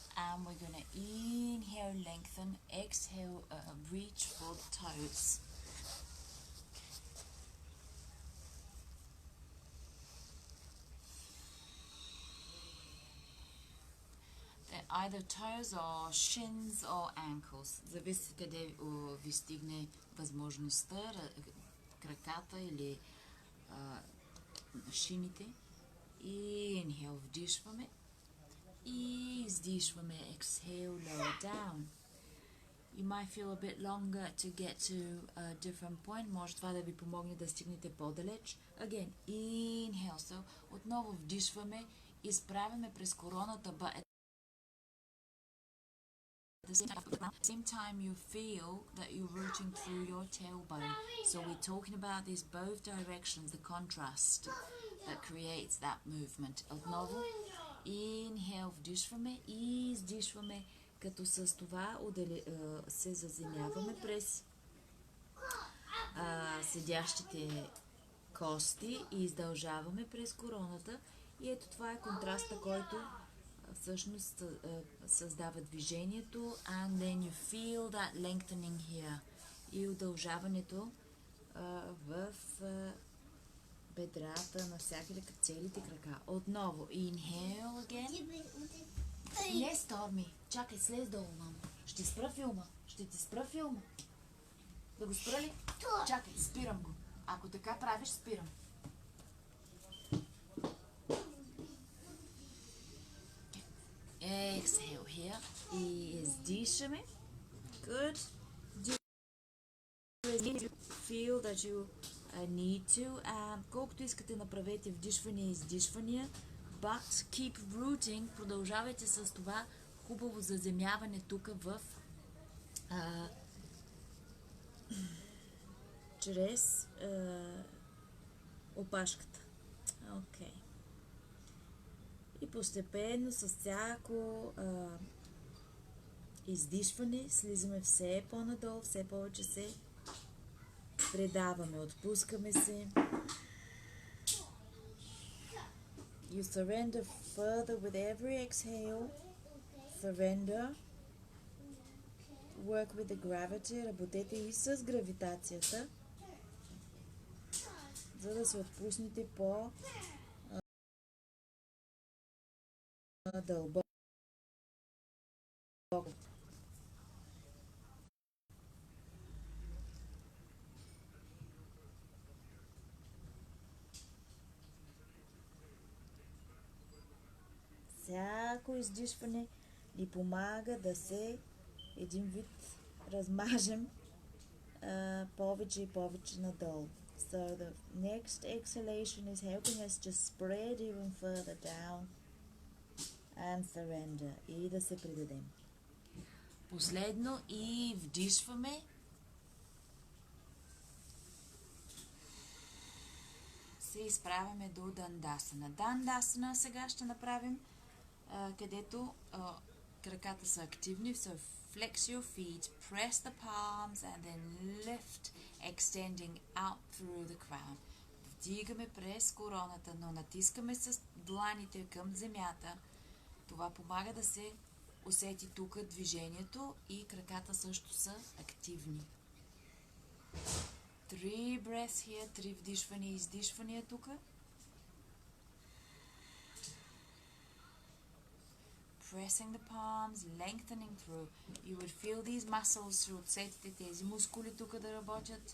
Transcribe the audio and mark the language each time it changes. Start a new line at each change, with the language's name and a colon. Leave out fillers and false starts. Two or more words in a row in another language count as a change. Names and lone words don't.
English: And we're going to inhale, lengthen, exhale, reach for the toes. Either toes or shins or ankles.
Bulgarian: Зависи къде ви стигне възможността, краката или шините. Inhale, вдишваме. И издишваме.
English: Exhale, lower down. You might feel a bit longer to get to a different point.
Bulgarian: Може това да ви помогне да стигнете по-далеч.
English: Again, inhale. So,
Bulgarian: отново вдишваме. Изправяме през короната,
English: but at the same time you feel that you're rooting through your tailbone. So we're talking about these both directions, the contrast that creates that movement.
Bulgarian: Отново, inhale, вдишваме и издишваме, като с това се заземяваме през седящите кости и издължаваме през короната. И ето това е контраста, който всъщност създава движението.
English: And then you feel that lengthening here.
Bulgarian: И удължаването в бедрата, навсякъде, целите крака. Отново.
English: Inhale again.
Bulgarian: Не, Сторми. Чакай, слез долу, мамо. Ще спра филма. Ще ти спра филма. Да го спра ли? Чакай, спирам го. Ако така правиш, спирам.
English: Exhale here.
Bulgarian: И издишаме.
English: Good. Do you feel that you need to?
Bulgarian: Колкото искате, направете вдишвания и издишвания.
English: But keep rooting.
Bulgarian: Продължавайте с това хубаво заземяване тук в чрез опашката. Окей. И постепенно с всяко издишване слизаме все по-надолу, все повече се предаваме, отпускаме се.
English: You surrender further with every exhale. Surrender. Work with the gravity.
Bulgarian: Работете и с гравитацията, за да се отпуснете по-дълбоко. Всяко издишване ни помага да се един вид размажем повече и повече надолу.
English: So the next exhalation is helping us to spread even further down and surrender.
Bulgarian: И да се предадем. Последно и вдишваме. Се изправяме до дандасана. Дандасана сега ще направим, където краката са активни.
English: So flex your feet, press the palms and then lift, extending out through the crown.
Bulgarian: Вдигаме през короната, но натискаме с дланите към земята. Това помага да се усети тук движението и краката също са активни. 3
English: breaths here,
Bulgarian: 3 вдишвания и издишвания тук.
English: Pressing the palms, lengthening through. You would feel these muscles through.
Bulgarian: Усетите тези мускули тук да работят.